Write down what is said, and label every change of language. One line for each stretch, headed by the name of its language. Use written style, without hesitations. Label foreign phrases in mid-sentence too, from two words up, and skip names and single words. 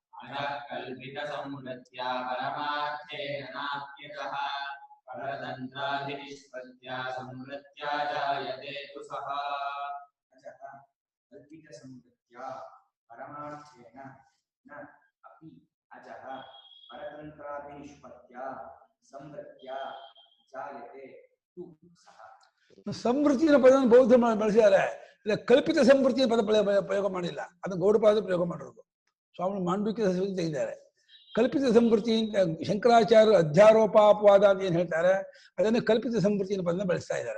Sanskrit: कल्पितसंवृत्त्या परमार्थेन नाप्यतः परतन्त्राधिनिष्पत्त्या संवृत्त्या जायते तु सः कल्पितसंवृत्त्या परमार्थेन न अपि अजः परतन्त्राधिनिष्पत्त्या संवृत्त्या जायते तु सः
Kannada: ಸಂವೃತ್ತಿಯ ಪದ ಬೌದ್ಧ ಬಳಸಿದ್ದಾರೆ. ಇಲ್ಲ ಕಲ್ಪಿತ ಸಂವೃತ್ತಿಯ ಪದ ಪ್ರಯೋಗ ಮಾಡಿಲ್ಲ, ಅದನ್ನು ಗೌಡಪಾದ ಪ್ರಯೋಗ ಮಾಡಿರೋದು. ಸ್ವಾಮಿ ಮಾಂಡವಿಕ ತೆಗೆದಿದ್ದಾರೆ. ಕಲ್ಪಿತ ಸಂವೃತ್ತಿ ಶಂಕರಾಚಾರ್ಯರು ಅಧ್ಯಾರೋಪಾಪವಾದ ಅಂತ ಏನ್ ಹೇಳ್ತಾರೆ, ಅದನ್ನು ಕಲ್ಪಿತ ಸಂವೃತ್ತಿಯ ಪದನ ಬಳಸ್ತಾ ಇದ್ದಾರೆ.